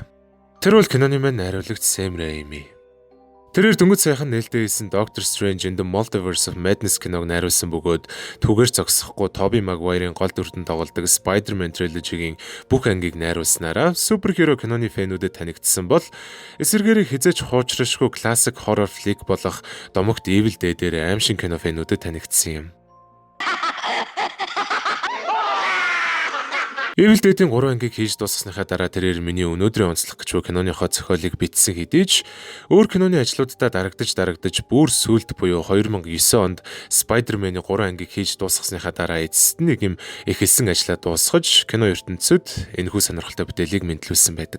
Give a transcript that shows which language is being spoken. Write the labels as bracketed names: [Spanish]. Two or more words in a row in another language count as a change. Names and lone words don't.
[Mongolian] Тэр бол киноны маань найруулагч Sam Raimi. Тэрээр дөнгөж сайхан нээлттэй хийсэн Doctor Strange in the Multiverse of Madness киног найруулсан бөгөөд түгээр зогсохгүй Tobey Maguire-ын гол дүртэн тоглодог Spider-Man trilogy-гийн бүх ангийг найруулснараа суперхеро киноны фэнүүдэд танигдсан бол эсвэргээрээ хизээч хуучрашгүй классик [English] horror flick [Mongolian] болох Домогт Evil Dead-ээр аимшиг кино фэнүүдэд танигдсан юм. Evil Dead-ийн 3 ангийг хийж дуусгасныхаа дараа тэрээр миний өнөөдрийн онцлох гэж буй киноныхоо зохиолыг бичсэн хэдий ч өөр киноны ажлуудаа дарагдаж бүр сүүлд буюу 2009 онд Spider-Man-ийн 3 ангийг хийж дуусгасныхаа дараа эцэст нэг юм эхэлсэн ажлаа дуусгаж кино ертөнцид энэхүү сонирхолтой бүтээлийг мэдлүүлсэн байдаг.